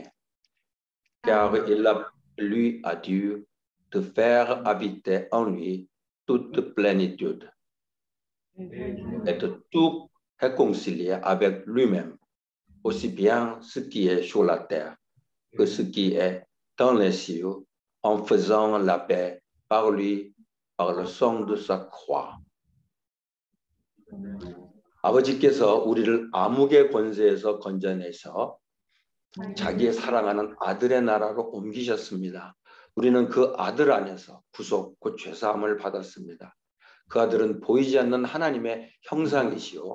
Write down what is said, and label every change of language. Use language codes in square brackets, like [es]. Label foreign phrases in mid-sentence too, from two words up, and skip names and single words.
[fr] Car il a plu à Dieu de faire habiter en lui toute plénitude et de tout réconcilier avec lui-même, aussi bien ce qui est sur la terre que ce qui est dans les cieux, en faisant la paix par lui, par le sang de sa croix. [ko] 아버지께서 우리를 암흑의 권세에서 건져내서 자기의 사랑하는 아들의 나라로 옮기셨습니다. 우리는 그 아들 안에서 구속, 곧 죄사함을 받았습니다. 그 아들은 보이지 않는 하나님의 형상이시오.